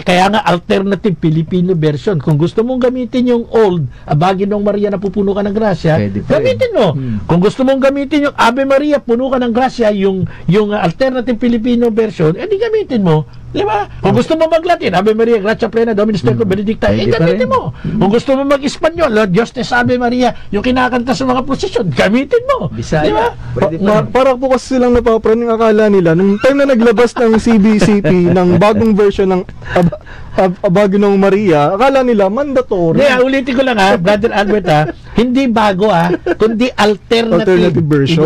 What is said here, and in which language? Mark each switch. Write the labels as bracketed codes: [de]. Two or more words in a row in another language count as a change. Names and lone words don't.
[tl] Kaya nga [en] alternative Filipino version. [tl] Kung gusto mong gamitin yung old Abaginong Maria na pupuno ka ng grasya, gamitin mo. Kung gusto mong gamitin yung Ave Maria, puno ka ng grasya, yung [en] alternative Filipino version, [tl] di gamitin mo. Di ba? Kung gusto mo mag-Latin, [la] Ave Maria, Gratia Plena, Dominus Tecum, Benedicta, [tl] gamitin mo. Kung gusto mo mag-Espanyol, Lord [es] Dios te salve Maria, [tl] yung kinakanta sa mga prosesyon, gamitin mo. Di ba? Parang po kasi silang napapraning akala nila, nung time na naglabas ng CBCP, ng bagong version ng Abaginong Maria, akala nila mandatory. Ulitin ko lang Brother Albert hindi bago kundi [en] alternative version.